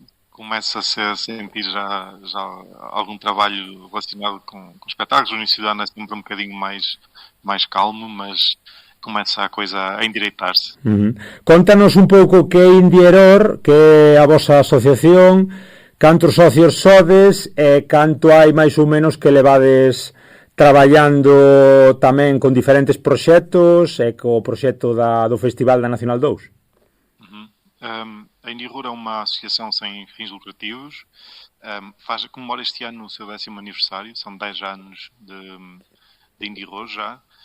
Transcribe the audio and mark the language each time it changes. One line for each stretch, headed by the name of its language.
Portuguese: Começa a sentir já algum trabalho relacionado com espetáculos. O início do ano é sempre um bocadinho mais calmo, mas começa a coisa a endireitar-se.
Galician: Contanos un pouco que é Indieror, que é a vosa asociación, cantos socios sodes e canto hai máis ou menos que levades traballando tamén con diferentes proxectos e co proxecto do Festival da Nacional 2.
Portuguese: A Indieror é uma associação sem fins lucrativos, comemora este ano o seu 10º aniversário, são 10 anos de Indieror já.